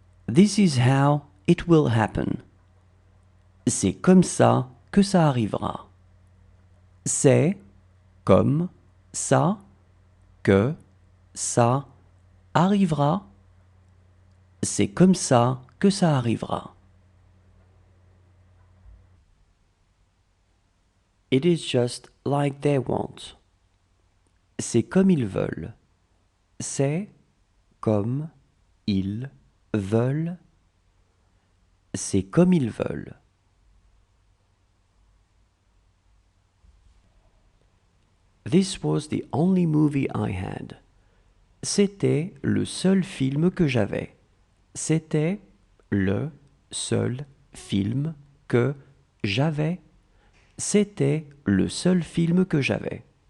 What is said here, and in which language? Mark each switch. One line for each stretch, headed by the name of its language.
English: This is how it will happen.
French: C'est comme ça que ça arrivera. C'est comme ça que ça arrivera. C'est comme ça que ça arrivera.
English: It is just like they want.
French: C'est comme ils veulent. C'est comme ils veulent. C'est comme ils veulent.
English: This was the only movie I had.
French: C'était le seul film que j'avais. C'était le seul film que j'avais. C'était le seul film que j'avais.